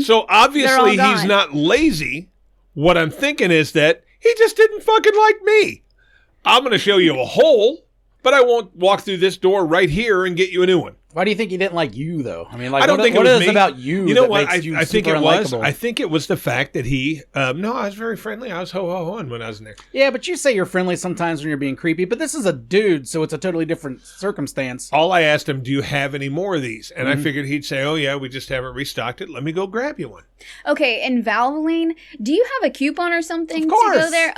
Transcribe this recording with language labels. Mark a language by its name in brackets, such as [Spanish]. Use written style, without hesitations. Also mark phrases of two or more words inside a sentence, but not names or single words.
[English] So obviously he's not lazy. What I'm thinking is that he just didn't fucking like me. I'm going to show you a hole, but I won't walk through this door right here and get you a new one. Why do you think he didn't like you, though? I mean, like, I don't think what it was is about you? You know that what? Makes you I think it was. I think it was the fact that he. No, I was very friendly. I was ho-ho-hoing when I was in there. Yeah, but you say you're friendly sometimes when you're being creepy. But this is a dude, so it's a totally different circumstance. All I asked him, "Do you have any more of these?" And I figured he'd say, "Oh yeah, we just haven't restocked it. Let me go grab you one." Okay, and Valvoline, do you have a coupon or something Of course. to go there?